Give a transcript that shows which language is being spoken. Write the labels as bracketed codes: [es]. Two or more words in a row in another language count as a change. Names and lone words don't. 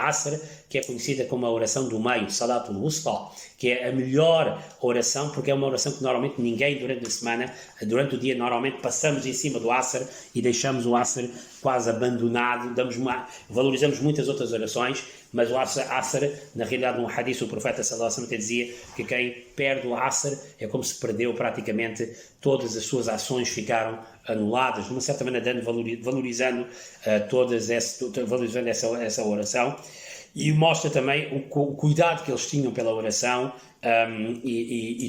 [pt] Asr, que é conhecida como a oração do meio, [ar] صلاة الوسطى, [pt] que é a melhor oração, porque é uma oração que normalmente ninguém durante a semana, durante o dia, normalmente passamos em cima do Asr e deixamos o Asr quase abandonado, valorizamos muitas outras orações, mas o Asr, na realidade, no hadith, o profeta [ar] صلى الله عليه وسلم [pt] dizia que quem perde o Asr é como se perdeu praticamente todas as suas ações, ficaram anuladas, de uma certa maneira, valorizando essa oração. E mostra também o cuidado que eles tinham pela oração e tudo mais.